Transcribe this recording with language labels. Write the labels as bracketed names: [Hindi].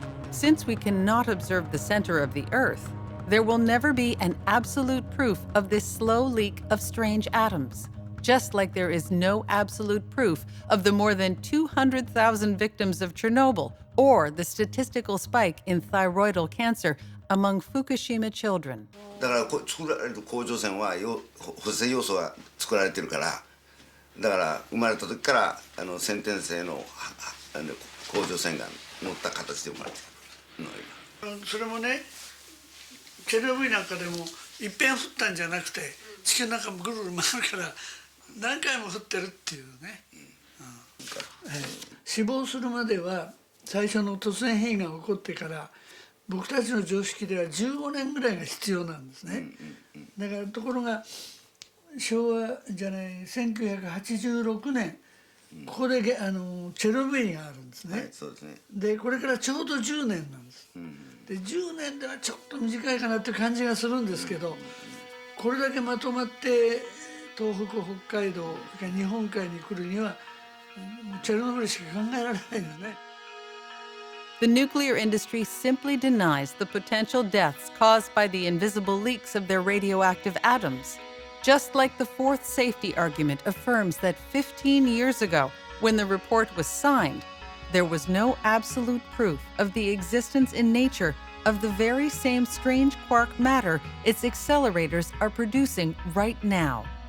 [English] Since we cannot observe the center of the Earth, there will never be an absolute proof of this slow leak of strange atoms, just like there is no absolute proof of the more than 200,000 victims of Chernobyl or the statistical spike in thyroidal cancer among Fukushima children. [Japanese] だから作られる甲状腺は補正要素が作られてるから、だから生まれた時から先天性の甲状腺が乗った形で生まれてるの。それもね、チェルノブイリなんかでもいっぺん降ったんじゃなくて、地球の中もぐるぐる回るから何回も降ってるっていうね。死亡するまでは最初の突然変異が起こってから僕たちの常識では15年ぐらいが必要なんですね。だからところが昭和じゃない1986年ここでチェルノブイリがあるんですね。そうですね。でこれからちょうど10年なんです。で10年ではちょっと短いかなっていう感じがするんですけど、これだけまとまって東北北海道それから日本海に来るにはチェルノブイリしか考えられないよね。 [English] The nuclear industry simply denies the potential deaths caused by the invisible leaks of their radioactive atoms. Just like the fourth safety argument affirms that 15 years ago, when the report was signed, there was no absolute proof of the existence in nature of the very same strange quark matter its accelerators are producing right now.